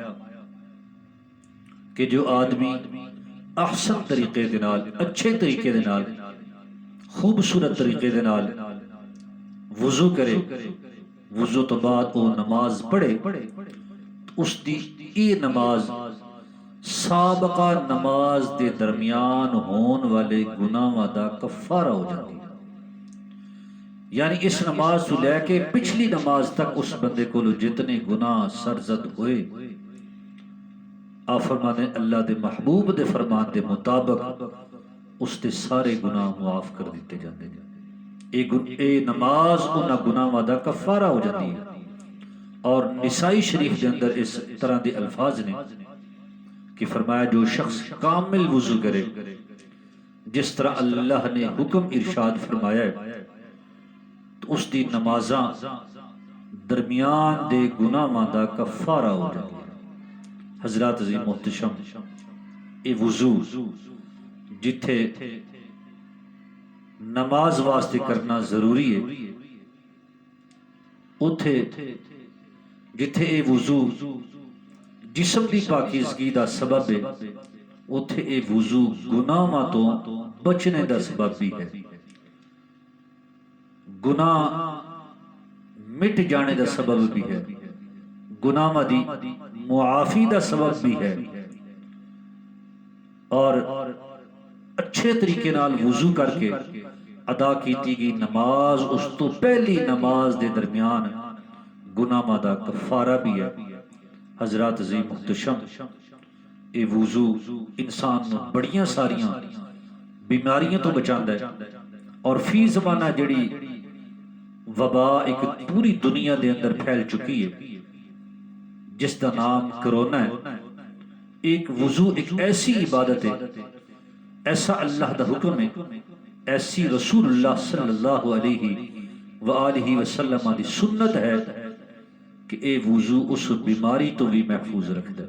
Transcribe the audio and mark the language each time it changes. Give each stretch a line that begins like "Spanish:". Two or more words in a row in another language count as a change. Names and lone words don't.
Punjabi: کہ جو آدمی احسن طریقے دے نال اچھے طریقے دے نال خوبصورت طریقے دے نال وضو کرے وضو تو بعد وہ نماز پڑھے اس دی یہ نماز سابقہ نماز دے درمیان ہون والے گناہاں دا کفارہ ہو جاتی ہے. یعنی اس نماز تو لے کے پچھلی نماز تک اس بندے کو جتنے گناہ سرزد ہوئے آپ فرماتے ہیں اللہ دے محبوب دے فرمان دے مطابق اس دے سارے گناہ معاف کر دیتے جاتے ہیں. اے نماز انہاں گناہاں دا کفارہ ہو جاتی ہے. اور نسائی شریف کے اندر اس طرح دے الفاظ نے کہ فرمایا جو شخص کامل وضو کرے جس طرح اللہ نے حکم ارشاد فرمایا ہے تو اس دی نمازاں درمیان دے گناہاں دا کفارہ ہو جاتی ہے. حضرات عظیم محتشم اے وضو جتھے نماز واسطے کرنا ضروری ہے اتھے جتھے اے وضو جسم دی پاکیزگی دا سبب ہے اتھے اے وضو گناہاں تو بچنے دا سبب بھی ہے. گناہ مٹ جانے دا سبب بھی ہے گناہاں دی معافی دا سبب بھی ہے. اور اچھے طریقے نال وضو کر کے ادا کیتی گئی نماز اس تو پہلی نماز دے درمیان گناہاں دا کفارہ بھی ہے. حضرات عظیم محتشم اے وضو انسان نو بڑیاں ساریاں بیماریاں تو بچاندا ہے. اور فی زمانہ جڑی وبا ایک پوری دنیا دے اندر پھیل چکی ہے جس دا نام کرونا ہے. ایک وضو ایک ایسی عبادت ہے ایسا اللہ دا حکم ہے ایسی رسول اللہ
Arabic: صلی اللہ علیہ وآلہ وسلم
Punjabi: دی سنت ہے کہ اے وضو اس بیماری تو بھی محفوظ رکھ دے.